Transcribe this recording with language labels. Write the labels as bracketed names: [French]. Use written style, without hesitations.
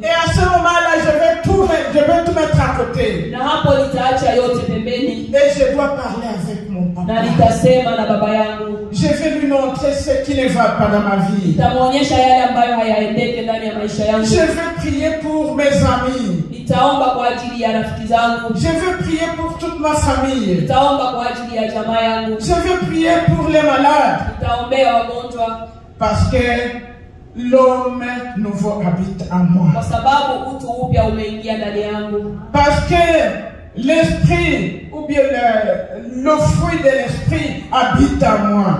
[French] Et à ce moment-là, je vais tout mettre à côté. [Swahili] Na hapo nitaacha yote pembeni. [French] Et je dois parler avec mon papa. [Swahili] Na nitasema na baba yangu. [French] Je vais lui montrer ce qui ne va pas dans ma vie. [Swahili] Nitamuonyesha yale ambayo hayaendeke ndani ya maisha yangu. [French] Je vais prier pour mes amis. [Swahili] Nitaomba kwa ajili ya rafiki zangu. [French] Je vais prier pour toute ma famille. [Swahili] Nitaomba kwa ajili ya jamaa yangu. [French] Je vais prier pour les malades. [Swahili] Nitaombea wagonjwa. [French] Parce que l'homme nouveau habite en moi. [Swahili] Kwa sababu utu upya umeingia ndani yangu. [French] Parce que l'esprit, ou bien le fruit de l'esprit habite en moi.